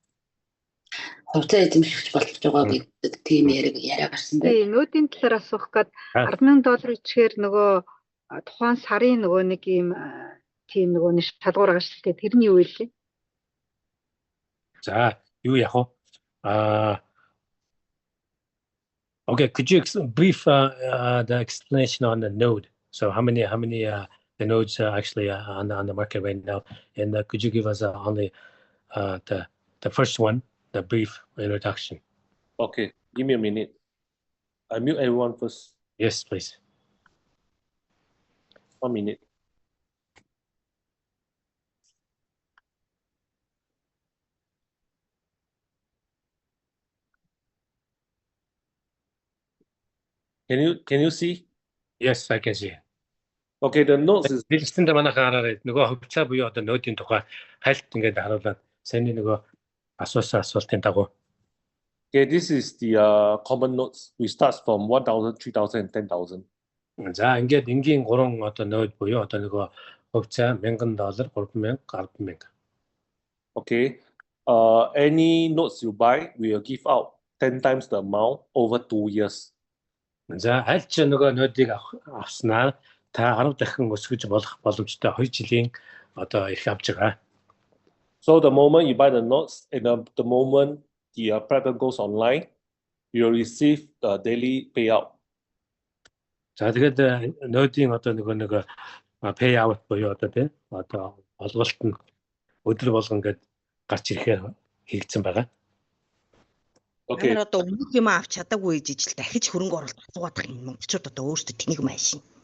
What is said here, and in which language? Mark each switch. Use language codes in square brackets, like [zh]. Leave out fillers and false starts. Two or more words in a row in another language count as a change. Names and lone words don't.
[mn] Хувьцаа эзэмшигч болгож байгаа гэдэг тийм яриа гарсан байна. Тийм, нөөдийн талаар асуух гээд $10,000 ичгээр нөгөө тухайн сарын нөгөө нэг юм тийм нөгөө нэг шалгуур байгаа шүү дээ. Тэрний юу вэ? За, юу яах вэ? [en] Okay, could you brief the explanation on the node? So how many the nodes are actually on the market right now, and could you give us only the first one, the brief introduction? Okay, give me a minute. I mute everyone first. Yes, please. 1 minute. Can you see? Yes, I can see. Okay, the notes is [mn] Дэлгэцэндээ манайхан хараарай. Нөгөө хувьцаа буюу одоо нөөдийн тухай хальт ингээд харуулаад саяны нөгөө асуусан асуултын дагуу. [en] okay. This is the common notes. We start from 1,000, 3,000, and 10,000. [mn] За ингээд энгийн 3 одоо нөөд буюу одоо нөгөө хувьцаа $1,000, $3,000, $10,000. [en] Okay. Any notes you buy, we will give out 10 times the amount over 2 years. [mn] За аль ч нөгөө нөөдийг авснаа та 10 дахин өсгөж болох боломжтой 2 жилийн одоо их авч байгаа. [en] So the moment you buy the notes and the moment the platform goes online, you will receive the daily payout. [mn] За тэгээд нөөдийн одоо нөгөө [en] pay out [mn] буюу одоо тийм одоо олголт нь өдөр болгон гээд гарч ирэхээр хийгдсэн байгаа. [en] Okay. [mn] Амар одоо өмнөх юм авч чадаагүй жижиг дахиж хөрөнгө оруулалт асуугаад байгаа юм монголчууд одоо өөрсдөө тэнийг майшин.